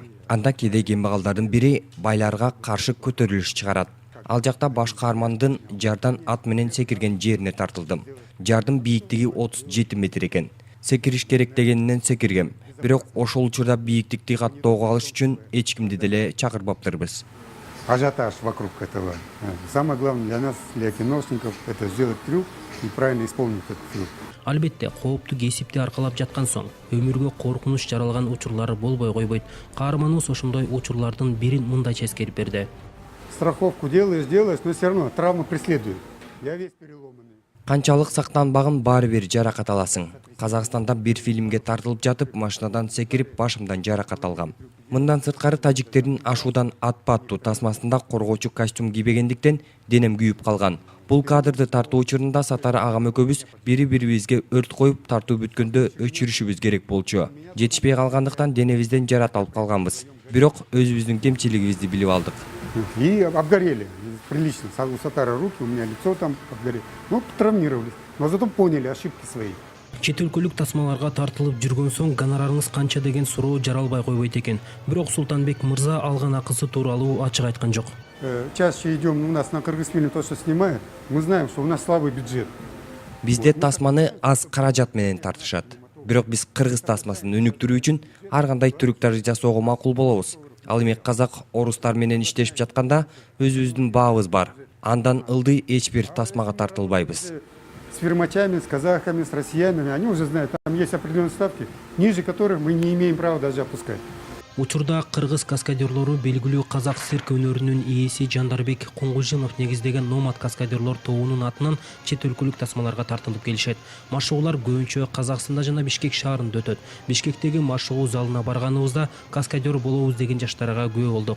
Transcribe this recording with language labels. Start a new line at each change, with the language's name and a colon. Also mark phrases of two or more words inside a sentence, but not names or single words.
Kyrgyz: Анда кээде кембагалдардын бири байларга каршы көтөрүлүш чыгарат. Ал жакта баш каармандын жардан ат менен секирген жерине тартылдым. Жардын бийиктиги 37 метр экен. Секириш керек дегенинен секиргем. Бирок ошол учурда бийиктикти каттоого алыш үчүн эч кимди деле чакырбаптырбыз.
Russian: Ажиотаж вокруг этого. Самое главное для нас, для киношников, это сделать трюк и правильно исполнить этот трюк.
Kyrgyz: Албетте, кооптуу кесипти аркалап жаткан соң, өмүргө коркунуч жаралган учурлары болбой койбойт. Каарманыбыз ошондой учурлардын бирин мындайча эскерип берди.
Russian: Страховку делаешь, но все равно травма преследует. Я весь переломанный.
Kyrgyz: Канчалык сактанбагын баары бир жаракат аласың. Казакстанда бир фильмге тартылып жатып, машинадан секирип, башымдан жаракат алгам. Мындан сырткары тажиктердин ашуудан атпа аттуу тасмасында коргоочу костюм кийбегендиктен денем күйүп калган. Бул кадрды тартуу учурунда Сатары агам экөөбүз бири-бирибизге өрт коюп тартуу бүткөндө өчүрүшүбүз керек болчу. Жетишпей калгандыктан денебизден жарат алып калганбыз. Бирок өзүбүздүн кемчилигибизди билип алдык.
Russian: И обгорели прилично. У Сатара руки, у меня лицо там обгорело. Ну, травмировались. Но зато поняли ошибки свои.
Kyrgyz: Чет өлкөлүк тасмаларга тартылып жүргөн соң гонорарыңыз канча деген суроо жаралбай койбойт экен. Бирок Султанбек мырза алган акысы тууралуу ачык айткан жок.
Russian: Чаще идем у нас на Кыргызфильм, то, что снимают, мы знаем, что у нас слабый бюджет.
Kyrgyz: Бизде тасманы аз каражат менен тартышат. Бирок биз кыргыз тасмасын өнүктүрүү үчүн ар кандай түрүктөрдү жасоого макул болобуз. Ал эми казак, орустар менен иштешип жатканда өзүбүздүн баабыз бар. Андан ылдый эч бир тасмага тартылбайбыз.
Russian: С фирмачами, с казахами, с россиянами, они уже знают, там есть определенные ставки, ниже которых мы не имеем права даже опускать.
Kyrgyz: Учурда кыргыз каскадерлору белгилүү казак цирк өнөрүнүн ээси Жандарбек Куңгужинов негиздеген Номад каскадерлор тобунун атынан чет өлкөлүк тасмаларга тартылып келишет. Машыгуулар көбүнчө Казакстанда жана Бишкек шаарында өтөт. Бишкектеги машыгуу залына барганыбызда каскадер болобуз деген жаштарга күбө болдук.